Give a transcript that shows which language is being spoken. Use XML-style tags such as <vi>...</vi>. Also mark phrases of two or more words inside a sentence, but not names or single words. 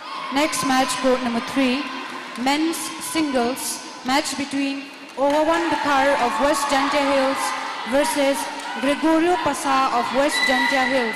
<en>Next match, court number 3, men's singles match between Owawan Bukar of West Jantia Hills versus Gregorio Pasa of West Jantia Hills.</en>